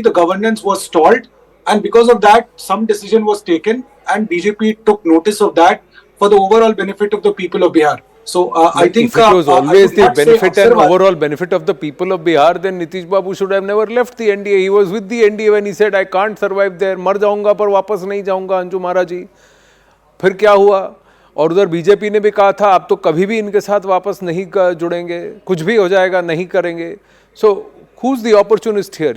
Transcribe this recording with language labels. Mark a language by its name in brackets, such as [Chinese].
[English] The governance was stalled, and because of that, some decision was taken, and BJP took notice of that for the overall benefit of the people of Bihar. So I think if it was always the benefit and overall benefit of the people of Bihar, then Nitish Babu should have never left the NDA. He was with the NDA when he said, I can't survive there, [Hindi] मर जाऊंगा पर वापस नहीं जाऊंगा [English] Anju Maharaj ji. [Hindi] फिर क्या हुआ? और उधर बीजेपी ने भी कहा था आप तो कभी भी इनके साथ वापस नहीं जुड़ेंगे, कुछ भी हो जाएगा, नहीं करेंगे. [English] So who's the opportunist here?